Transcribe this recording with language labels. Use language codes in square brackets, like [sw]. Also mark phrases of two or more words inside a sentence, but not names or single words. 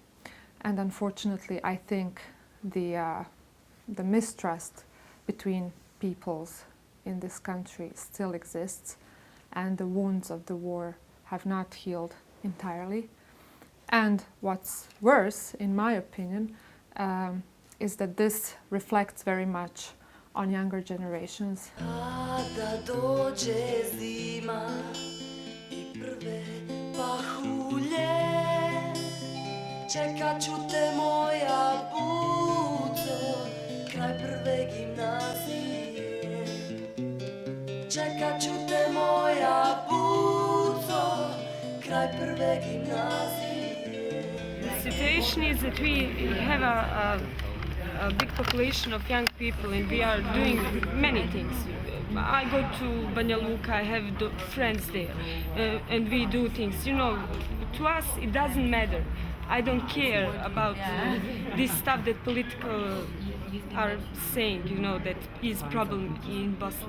[en] And unfortunately, I think the mistrust between peoples in this country still exists, and the wounds of the war have not healed entirely. And what's worse, in my opinion, is that this reflects very much on younger generations. [bs] Kada dođe zima I prve pahulje, čekat ću te moja buco, kraj prve gimnazije. Čekat ću te moja buco, kraj prve gimnazije. [en] The situation is that we have a big population of young people and we are doing many things. I go to Banja Luka, I have friends there, and we do things. You know, to us it doesn't matter. I don't care about this stuff that political are saying, you know, that is problem in Bosnia.